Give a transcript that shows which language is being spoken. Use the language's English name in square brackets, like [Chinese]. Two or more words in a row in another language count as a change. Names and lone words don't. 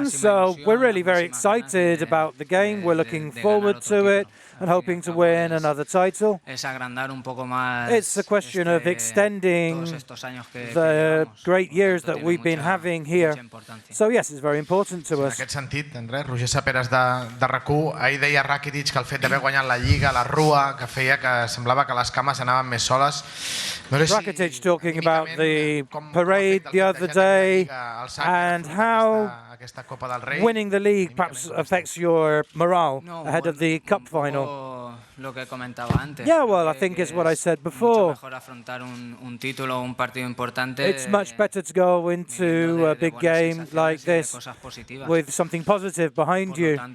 [English] So we're really very excited about the game. We're looking forward to it and hoping to win another title. It's a question of extending the great years that we've been having here. So yes, it's very important to us. [Catalan] En aquest sentit, Andrés, Roger Saperas de RAC1, ahir deia Rakitic que el fet d'haver guanyat la Lliga, la Rua, que feia que semblava que les cames anaven més soles. [English] Rakitic talking about the parade the other day and how winning the league perhaps affects your morale ahead of the cup final. Yeah, well, I think it's what I said before. It's much better to go into a big game like this with something positive behind you.